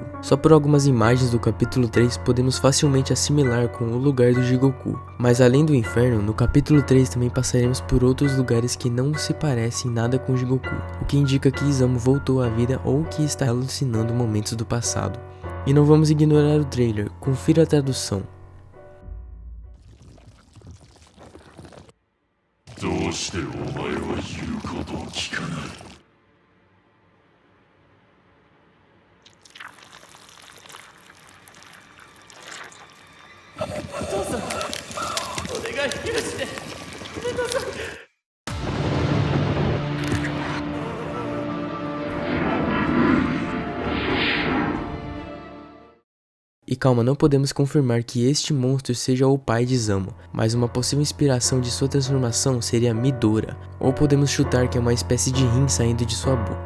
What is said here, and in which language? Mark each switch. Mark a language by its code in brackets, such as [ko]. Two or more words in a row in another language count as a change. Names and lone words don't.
[pt] Só por algumas imagens do capítulo 3 podemos facilmente assimilar com o lugar do Jigoku. Mas além do inferno, no capítulo 3 também passaremos por outros lugares que não se parecem nada com Jigoku, o que indica que Izumo voltou à vida ou que está alucinando momentos do passado. E não vamos ignorar o trailer, confira a tradução. [ja] どうしてお前は言うことを聞かない。お父さん、お願い許してください。 [pt] E calma, não podemos confirmar que este monstro seja o pai de Izumo, mas uma possível inspiração de sua transformação seria Midora, ou podemos chutar que é uma espécie de rim saindo de sua boca.